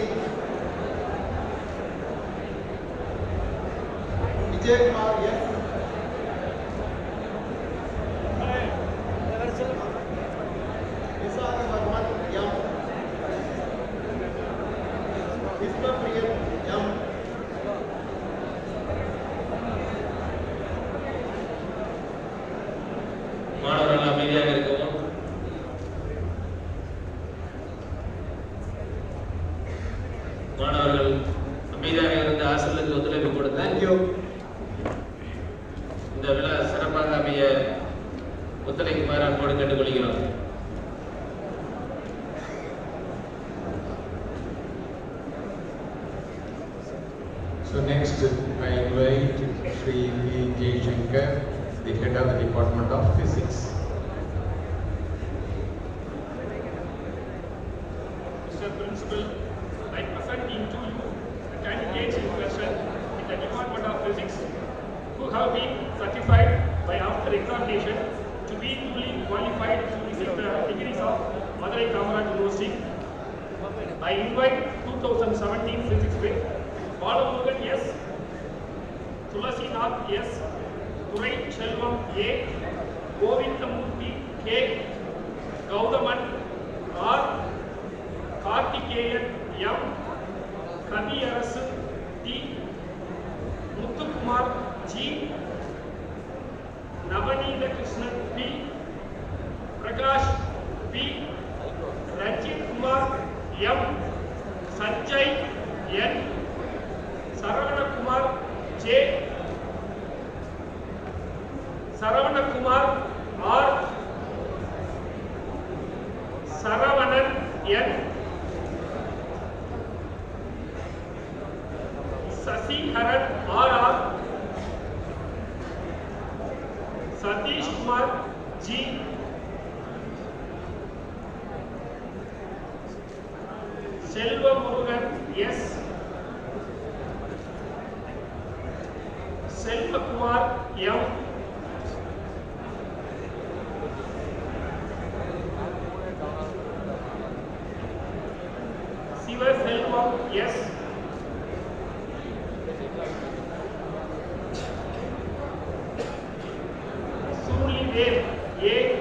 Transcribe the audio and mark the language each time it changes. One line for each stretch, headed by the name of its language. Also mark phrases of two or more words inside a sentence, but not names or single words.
English: Vijay Kumar S. Visakha Varman M. Vishwapriyan M.
Tamil: மாணவர்கள் அமைதியாக இருக்கவும். மாணவர்கள் அமைதியாக இருந்த ஆசிரியர்களுக்கு ஒத்துழைப்பு கொடுத்து
English: Thank you.
Tamil: இந்த விழா சிறப்பாக அமைய ஒத்துழைக்குமாறு அன்போடு கேட்டுக்கொள்கிறோம்.
English: So next, I invite Sri V. J. Shankar, the head of the Department of Physics. Mr. Principal, I present to you the candidates in question in the Department of Physics who have been certified by after examination to be duly qualified to receive the degrees of Madurai Kamaraj University. I invite 2017 Physics with Balamurugan S, Tulasinath S, Turai Selvam A, Govindamurthy K, Gaudaman R, Karthikeyan M, Kaviyarasu D, Muthukumar G, Navanila Krishnan P, Prakash P, Rajit Kumar M, Sanjay N, Saravana Kumar J, Saravana Kumar R, Saravanan N, Sasiharan R, Satish Kumar G, Selva Murugan S, Selva Kumar M, Siva Selvam S, Surlidev A,